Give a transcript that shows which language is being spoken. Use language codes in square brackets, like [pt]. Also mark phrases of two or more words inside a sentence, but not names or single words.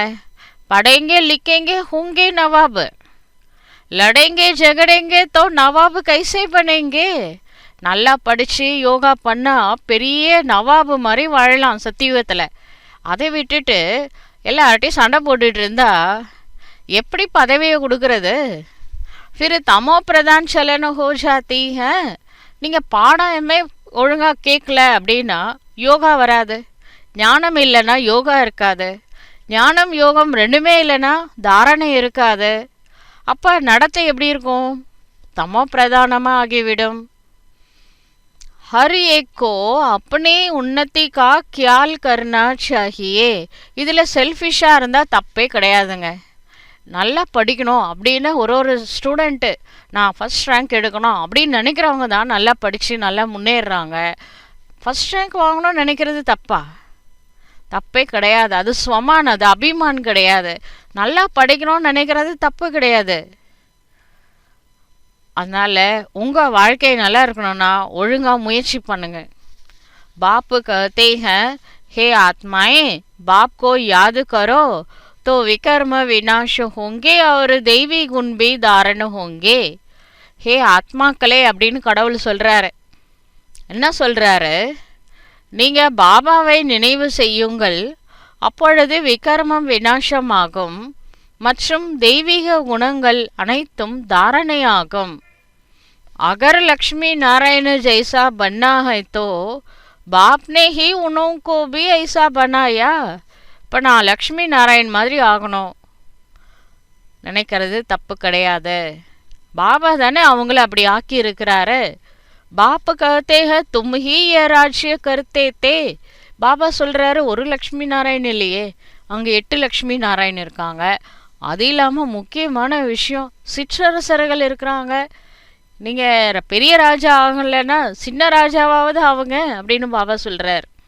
[hi] पढ़ेंगे लिखेंगे होंगे नवाब, लड़ेंगे झगड़ेंगे तो नवाब कैसे बनेंगे. [ta] நல்லா படித்து யோகா பண்ணால் பெரிய நவாபு மாதிரி வாழலாம் சத்தியுகத்தில். அதை விட்டுட்டு எல்லார்ட்டையும் சண்டை போட்டுட்டு இருந்தா எப்படி பதவியை கொடுக்கறது? [hi] फिर तमो प्रधान चलन हो जाती है. [ta] நீங்கள் பாடமே ஒழுங்காக கேட்கல அப்படின்னா யோகா வராது. ஞானம் இல்லைன்னா யோகா இருக்காது. ஞானம் யோகம் ரெண்டுமே இல்லைன்னா தாரணை இருக்காது. அப்போ நடத்தை எப்படி இருக்கும்? தமோ பிரதானமாக ஆகிவிடும். [hi] हर एक को अपनी उन्नति का ख्याल करना चाहिए. [ta] இதில் செல்ஃபிஷாக இருந்தால் தப்பே கிடையாதுங்க. நல்லா படிக்கணும் அப்படின்னு ஒரு ஸ்டூடெண்ட்டு நான் [en] first rank [ta] எடுக்கணும் அப்படின்னு நினைக்கிறவங்க தான் நல்லா படித்து நல்லா முன்னேறுறாங்க. [en] first rank [ta] வாங்கணும்னு நினைக்கிறது தப்பா? தப்பே கிடையாது. அது ஸ்வமான், அது அபிமான் கிடையாது. நல்லா படிக்கணும்னு நினைக்கிறது தப்பு கிடையாது. அதனால உங்க வாழ்க்கை நல்லா இருக்கணும்னா ஒழுங்கா முயற்சி பண்ணுங்க. [hi] बाप कहते हैं, हे आत्माएं, बाप को याद करो तो विकर्म विनाश होंगे और दैवी गुण भी धारण होंगे. [ta] ஹே ஆத்மாக்களே அப்படின்னு கடவுள் சொல்றாரு. என்ன சொல்றாரு? நீங்க பாபாவை நினைவு செய்யுங்கள், அப்பொழுது விகர்மம் விநாசமாகும் மற்றும் தெய்வீக குணங்கள் அனைத்தும் தாரணையாகும். [hi] अगर लक्ष्मी नारायण जैसा बनना है तो बाप ने ही उनको भी ऐसा बनाया. [ta] இப்போ நான் லக்ஷ்மி நாராயண் மாதிரி ஆகணும் நினைக்கிறது தப்பு கிடையாது. பாபா தானே அவங்கள அப்படி ஆக்கி இருக்கிறாரு. [hi] பாப் कहते हैं तुम ही ये राज्य करते थे. [ta] பாபா சொல்றாரு, ஒரு லக்ஷ்மி நாராயண் இல்லையே, அங்கே 8 லக்ஷ்மி நாராயண் இருக்காங்க. அது இல்லாமல் முக்கியமான விஷயம், சிற்றரசர்கள் இருக்கிறாங்க. நீங்கள் பெரிய ராஜா ஆகலைன்னா சின்ன ராஜாவாவது அவங்க அப்படின்னு பாபா சொல்கிறார்.